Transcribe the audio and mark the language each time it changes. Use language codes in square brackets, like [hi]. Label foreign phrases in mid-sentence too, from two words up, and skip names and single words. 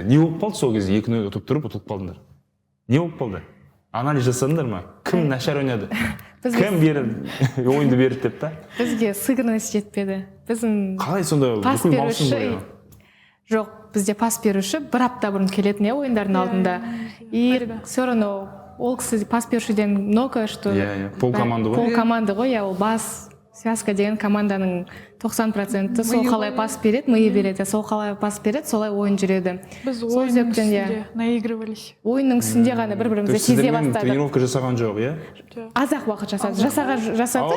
[kk] Не болып қалды сол кезде 2-0 ұтып тұрып ұтылып қалдыңдар? Не болып қалды? Анализ жасадыңдар ма? Кім нашар ойнады? Кім ойынды берді деп та? Бізге сыгырность жетпеді. Қалай сонда бүкіл маусым бойы? Жоқ, бізде пас беруші бір апта бұрын келетін ойындардың алдында. [ru] И все равно [kk] ол кісі пас берушіден [ru] много, что пол команды [kk] ғой, ол бас связка деген команданың 90% сол қалай пас береді, миы береді, сол қалай пас береді, солай ойын жүреді. Біз ойынның үстінде наигрывались. Ойынның үстінде ғана бір-бірімізді сезе бастадық. Тренировка жасаған жоқ, иә? Аз-ақ уақыт жасадық,